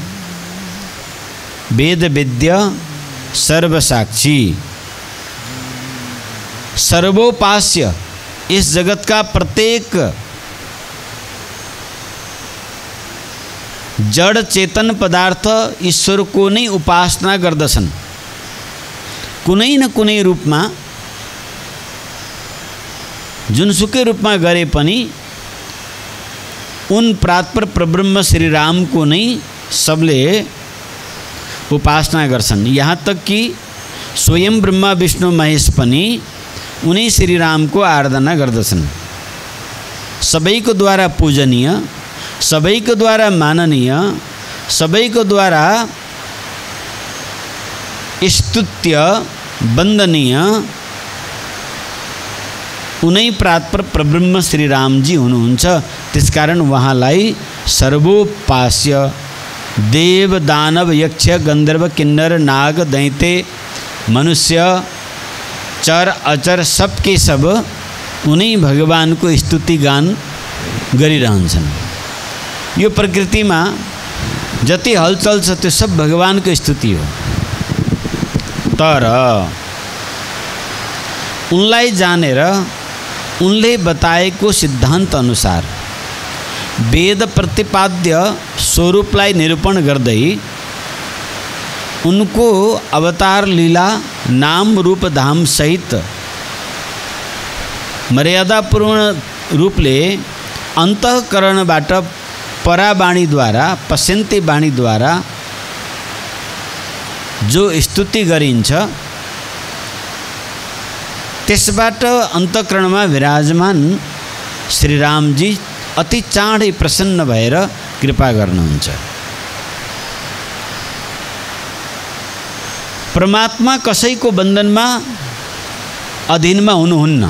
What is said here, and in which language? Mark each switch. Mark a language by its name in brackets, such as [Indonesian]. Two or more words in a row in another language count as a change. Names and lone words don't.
[Sanskrit] वेद वेद्य सर्वसाक्षी सर्वोपास्य। [Hindi] इस जगत का प्रत्येक जड़ चेतन पदार्थ [Nepali] ईश्वर को नै उपासना गर्दछन्। कुनै न कुनै रूपमा जुनसुकै रूपमा गरे पनि उन प्रात्पर परब्रह्म श्री राम को नै सबले उपासना गर्छन्। [Hindi] यहाँ तक कि [Nepali] स्वयं ब्रह्मा विष्णु महेश पनि उनी श्री राम को आराधना गर्दछन्। सबैको द्वारा पूजनीय, सबैको द्वारा माननीय, सबैको द्वारा स्तुत्य वन्दनीय उनै प्रात्पर परब्रह्म श्री राम जी हुनुहुन्छ। त्यसकारण उहाँलाई सर्वोपास्य देव दानव यक्ष गंधर्व किन्नर नाग दैत्य मनुष्य चर अचर [Hindi] सबके सब [Nepali] उनी भगवान को स्तुति गान गरिरहन्छन्। यो प्रकृतिमा जति हलचल छ त्यो सब भगवान को स्तुति हो। तर उनलाई जानेर उनले बताएको सिद्धान्त अनुसार वेद प्रतिपाद्य स्वरूपलाई निरूपण गर्दै उनको अवतार लीला नाम रूप धाम सहित मर्यादापूर्ण रूपले अन्तःकरणबाट परावाणी द्वारा पश्यन्ते वाणी द्वारा जो स्तुति गरिन्छ त्यसबाट अन्तःकरणमा विराजमान श्रीरामजी अति चाँडै प्रसन्न भएर कृपा गर्नुहुन्छ। परमात्मा कसैको बन्धनमा अधीनमा हुनुहुन्न।